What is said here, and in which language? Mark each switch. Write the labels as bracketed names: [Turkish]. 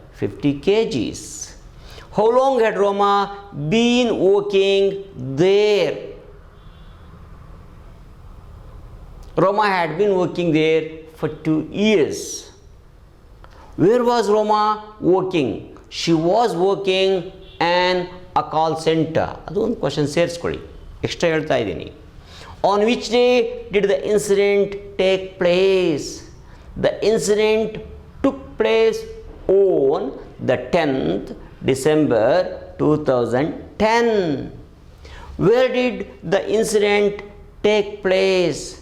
[English] 50 kgs. How long had Roma been working there? Roma had been working there for 2 years. Where was Roma working? She was working in a call center. [Kannada] ಅದು ಒಂದು question ಸೇರಿಸ್ಕೊಳ್ಳಿ, extra ಹೇಳ್ತಾ ಇದ್ದೀನಿ. [English] On which day did the incident take place? The incident took place on the 10th December 2010. Where did the incident take place?